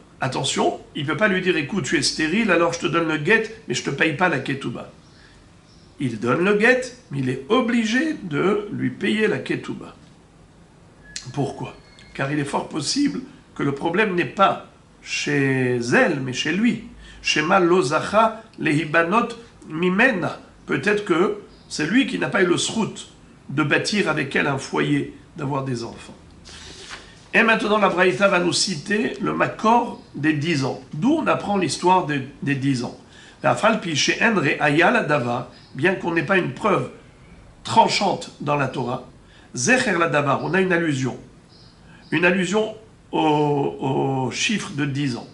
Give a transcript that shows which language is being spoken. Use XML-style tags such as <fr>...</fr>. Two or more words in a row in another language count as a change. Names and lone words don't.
<fr>Attention, il ne peut pas lui dire, écoute, tu es stérile, alors je te donne le guet, mais je ne te paye pas la Ketuba. Il donne le guet, mais il est obligé de lui payer la Ketuba. Pourquoi? Car il est fort possible que le problème n'est pas chez elle, mais chez lui.</fr> <he>שמא לא זכה להיבנות ממנה.</he> <fr>Peut-être que c'est lui qui n'a pas eu le srout de bâtir avec elle un foyer, d'avoir des enfants. Et maintenant, la Braïta va nous citer le makor des 10 ans. D'où on apprend l'histoire des 10 ans. Bien qu'on n'ait pas une preuve tranchante dans la Torah,</fr> <he>זכר לדבר,</he> <fr>on a une allusion au chiffre de 10 ans.</fr>